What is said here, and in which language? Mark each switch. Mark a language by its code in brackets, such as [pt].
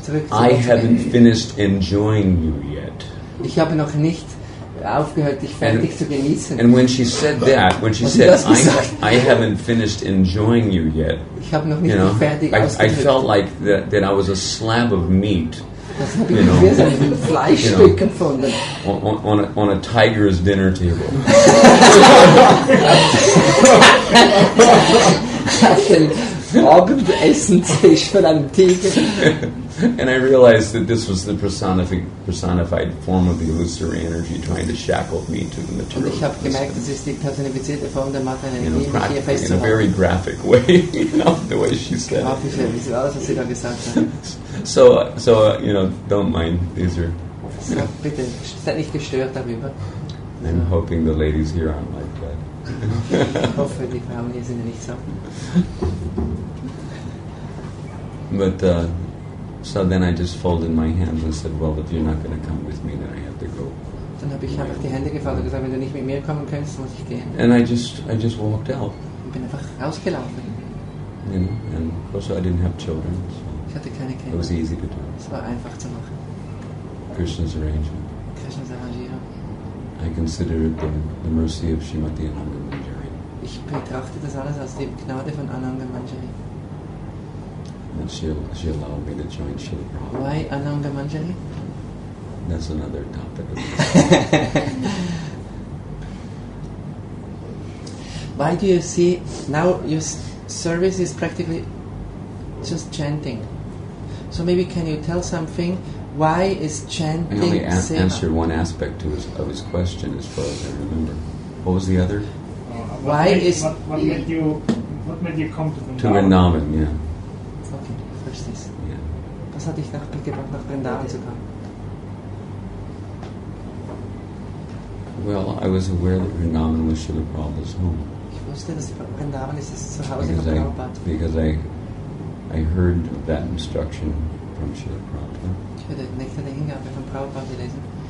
[en] I haven't finished enjoying you yet. [de] Ich habe noch nicht aufgehört, dich fertig zu genießen. [en] And when she said that, I haven't finished enjoying you yet, [de] ich habe noch nicht fertig [en] I felt like that I was a slab of meat. [de] Das habe ich wie so ein Fleischstück empfunden. [en] On a tiger's dinner table. [de] Auf dem Abendessentisch von einem Tiger. [en] And I realized that this was the personified form of the illusory energy trying to shackle me to the material. [de] Und ich habe gemerkt, das ist die personifizierte Form der Materie, die mich hier [en] in a [de] festzuhalten. [en] very graphic way, the way she said [de] Grafische, wie alles, was sie da gesagt hat. [en] So don't mind. These are. [de] So, bitte, seid nicht gestört darüber. [en] I'm hoping the ladies here aren't like that. [de] Ich hoffe, die Frauen hier sind nicht so. [en] But so then I just folded my hands and said, well, if you're not going to come with me, then I have to go. [de] Dann habe ich einfach die Hände gefaltet und gesagt, wenn du nicht mit mir kommen kannst, muss ich gehen. [en] And I just walked out. [de] Ich bin einfach rausgelaufen. [en] And of course I didn't have children, so [de] Ich hatte keine Kinder. [en] it was easy to do. [de] Es war einfach zu machen. [en] Krishna's arrangement. [de] Krishnas Arrangierung. [en] I consider it the mercy of Srimati Ananga Manjari. [de] Ich betrachte das alles als die Gnade von Ananga Manjari. [en] And she allowed me to join Śrīla Prabhupada. Why Ananga Manjari? That's another topic. Why do you see now your service is practically just chanting? So maybe can you tell something? Why is chanting? I only answered one aspect of his question, as far as I remember. What was the other? What made you come to Vrindavan? To Vrindavan, yeah. Okay, first this. Yeah. [de] Was hat dich gebracht, nach Vrindavan zu kommen? [en] Well, I was aware that Vrindavan was Śrīla Prabhupāda's home. [de] Ich wusste, dass Vrindavan ist das Zuhause von Prabhupada. [en] Because I heard of that instruction from Śrīla Prabhupada. [de] Ich habe die nächste Hingabe von Prabhupada gelesen.